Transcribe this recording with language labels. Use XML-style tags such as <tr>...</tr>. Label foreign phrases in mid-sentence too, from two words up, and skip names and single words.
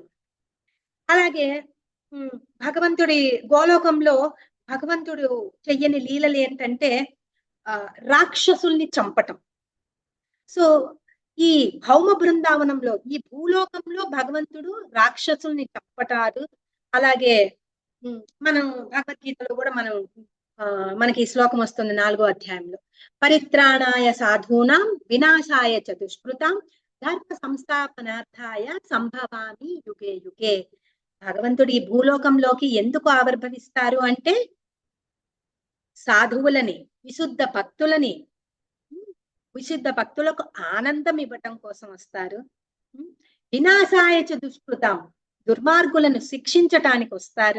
<te>అలాగే భగవంతుడి గోలోకంలో భగవంతుడు చెయ్యని లీలలు ఏంటంటే రాక్షసుల్ని చంపటం. సో ఈ భౌమ బృందావనంలో ఈ భూలోకంలో భగవంతుడు రాక్షసుల్ని చంపటారు. అలాగే మనం భగవద్గీతలో కూడా మనకి ఈ శ్లోకం వస్తుంది 4వ అధ్యాయంలో,</te> <sa>పరిత్రాణాయ సాధూనాం వినాశాయ చ దుష్కృతాం ధర్మ సంస్థాపనార్థాయ సంభవామి యుగే యుగే.</sa> <te>భగవంతుడు ఈ భూలోకంలోకి ఎందుకు ఆవిర్భవిస్తారు అంటే సాధువులని విశుద్ధ భక్తులకు ఆనందం ఇవ్వటం కోసం వస్తారు.</te> <sa>వినాశాయ చ దుష్కృతాం</sa> <te>దుర్మార్గులను శిక్షించటానికి వస్తారు.</te>